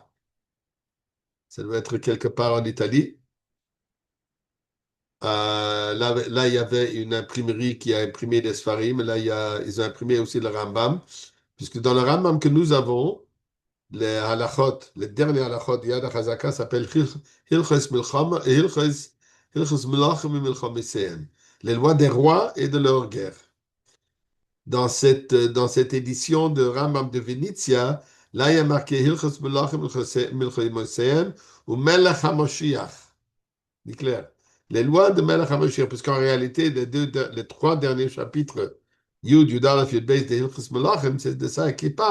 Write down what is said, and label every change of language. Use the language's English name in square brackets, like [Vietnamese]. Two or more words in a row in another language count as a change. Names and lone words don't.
[French] Ça doit être quelque part en Italie. Là, il y avait une imprimerie qui a imprimé des Sfarim. Là, ils ont imprimé aussi le Rambam. Puisque dans le Rambam que nous avons, les halachot, les derniers halachot Yad HaChazaka s'appellent Hilchos Milchama et Hilchos Melachim et Milchamiseim. Les lois des rois et de leur guerre. Dans cette édition de Rambam de Venezia, là, il y a marqué Hilchos Melachim et Milchamiseim ou Melech HaMoshiach. C'est clair. Les lois de [Hebrew] מלך המשיח, [French] parce qu'en réalité, les trois derniers chapitres, Yud, Yudalef, Yud Beis, de Hilchos Melachim, c'est de ça qu'il parle.